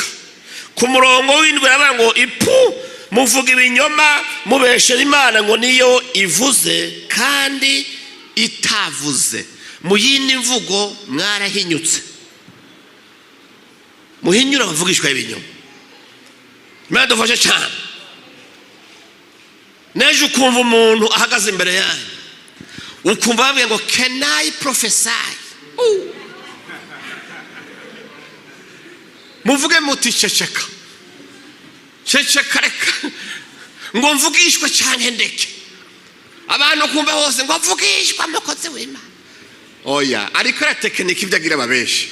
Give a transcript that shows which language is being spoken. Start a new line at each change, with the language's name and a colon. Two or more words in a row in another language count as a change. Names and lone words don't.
Rundi: Ku murongo w'indwi aravuga ngo ipu muvuga ibinyoma mubeshera Imana ngo niyo ivuze kandi itavuze. Mu yindi mvugo mwarahinyutse. Muhinyura bavugishwa ibinyoma. Imana dufashe cyane. Neje ukumva umuntu ahagaze imbere yawe ukumva bavuga ngo
English: can I prophesy?
Rundi: Muvuge muti ceceka cece kareka ngo mvugishwe cyane ndeke abantu kumva hose ngo mvugishwe umukozi w'Imana. Oya, ariko ara tekiniki ibyagira babeshi.